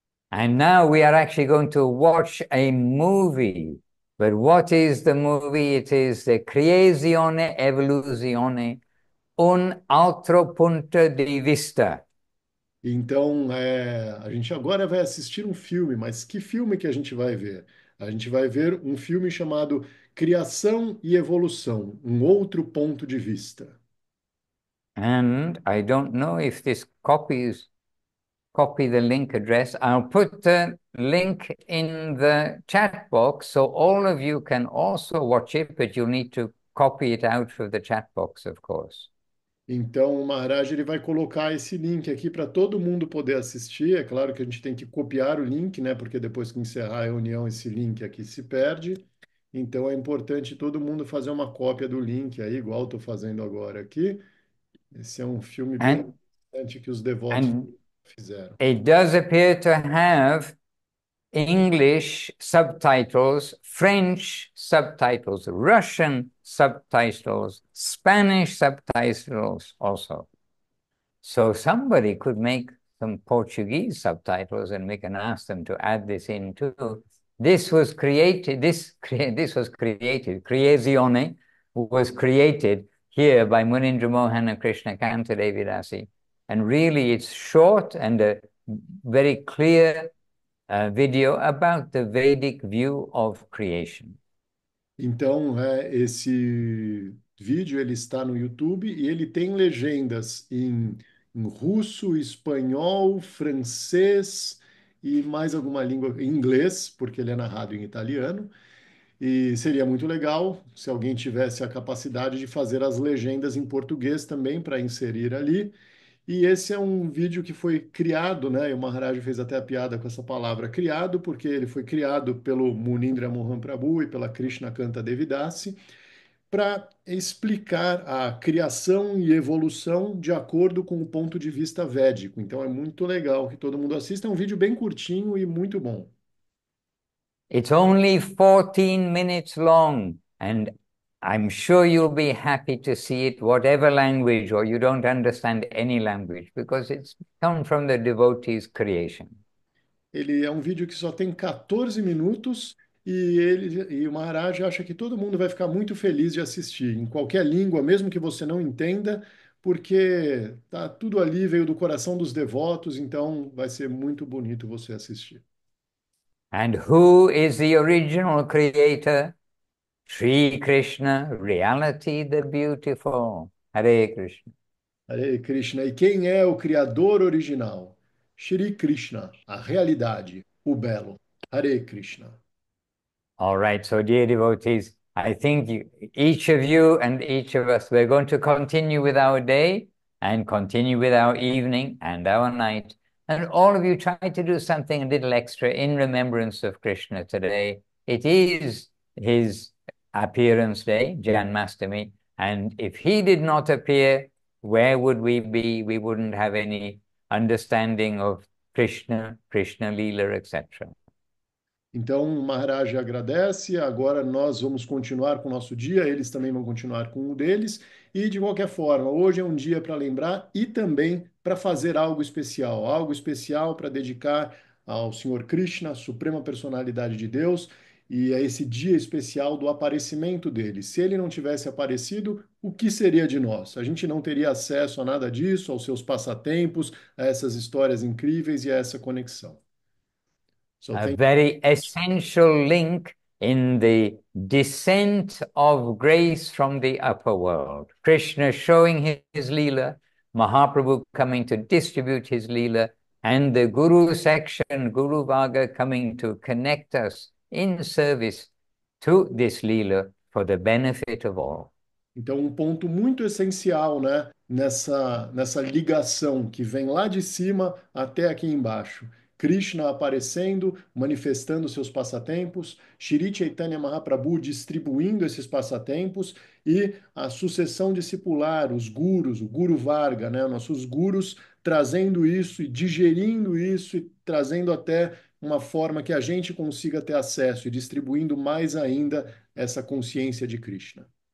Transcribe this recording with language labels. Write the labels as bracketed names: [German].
[English] And now we are actually going to watch a movie. But what is the movie? It is the [Italian] Creazione Evoluzione, un altro punto di vista. [Portuguese] Então, a gente agora vai assistir um filme, mas que filme que a gente vai ver? A gente vai ver um filme chamado Criação e Evolução, um outro ponto de vista. [English] And I don't know if this copy the link address. I'll put the link in the chat box so all of you can also watch it, but you'll need to copy it out of the chat box, of course. [Portuguese] Então, o Maharaj ele vai colocar esse link aqui para todo mundo poder assistir. É claro que a gente tem que copiar o link, né? Porque depois que encerrar a reunião, esse link aqui se perde. Então, é importante todo mundo fazer uma cópia do link aí, igual estou fazendo agora aqui. Esse é um filme bem interessante que os devotos fizeram. [English] It does appear to have English subtitles, French subtitles, Russian subtitles, Spanish subtitles also. So somebody could make some Portuguese subtitles and we can ask them to add this in too. This was created, Creazione was created here by Munindra Mohan and Krishna Kanta Devidasi. And really it's short and a very clear video about the Vedic view of creation. [Portuguese] Então, esse vídeo ele está no YouTube e ele tem legendas em russo, espanhol, francês e mais alguma língua, em inglês, porque ele é narrado em italiano. E seria muito legal se alguém tivesse a capacidade de fazer as legendas em português também para inserir ali. E esse é um vídeo que foi criado, né? E o Maharaj fez até a piada com essa palavra criado, porque ele foi criado pelo Munindra Mohan Prabhu e pela Krishna Kanta Devidasi para explicar a criação e evolução de acordo com o ponto de vista védico. Então é muito legal que todo mundo assista. É um vídeo bem curtinho e muito bom. [English] It's only 14 minutes long, and I'm sure you'll be happy to see it, whatever language, or you don't understand any language, because it's come from the devotee's creation. [Portuguese] Ele é um vídeo que só tem 14 minutos e o Maharaj acha que todo mundo vai ficar muito feliz de assistir, em qualquer língua, mesmo que você não entenda, porque tá tudo ali, veio do coração dos devotos, então vai ser muito bonito você assistir. [English] And who is the original creator? Sri Krishna, reality the beautiful. Hare Krishna. Hare Krishna. [Portuguese] E quem é o criador original? Shri Krishna, a realidade, o belo. Hare Krishna. [English] All right, so dear devotees, I think each of you and each of us, we're going to continue with our day and continue with our evening and our night. And all of you try to do something a little extra in remembrance of Krishna today. It is his appearance day, Janmastami. And if he did not appear, where would we be? We wouldn't have any understanding of Krishna, Krishna Leela, etc. [Portuguese] Então, o Maharaj agradece. Agora nós vamos continuar com o nosso dia, eles também vão continuar com o deles. E, de qualquer forma, hoje é um dia para lembrar e também para fazer algo especial para dedicar ao Senhor Krishna, a Suprema Personalidade de Deus, e a esse dia especial do aparecimento dele. Se ele não tivesse aparecido, o que seria de nós? A gente não teria acesso a nada disso, aos seus passatempos, a essas histórias incríveis e a essa conexão. [English] So, A thank very essential link in the descent of grace from the upper world. Krishna showing his Leela, Mahaprabhu coming to distribute his Leela, and the Guru section, Guru Varga coming to connect us in service to this Leela for the benefit of all. [Portuguese] Então, um ponto muito essencial, né, nessa ligação que vem lá de cima até aqui embaixo. Krishna aparecendo, manifestando seus passatempos, Shri Chaitanya Mahaprabhu distribuindo esses passatempos e a sucessão discipular, os gurus, o Guru Varga, né, nossos gurus trazendo isso e digerindo isso e trazendo até uma forma que a gente consiga ter acesso e distribuindo mais ainda essa consciência de Krishna.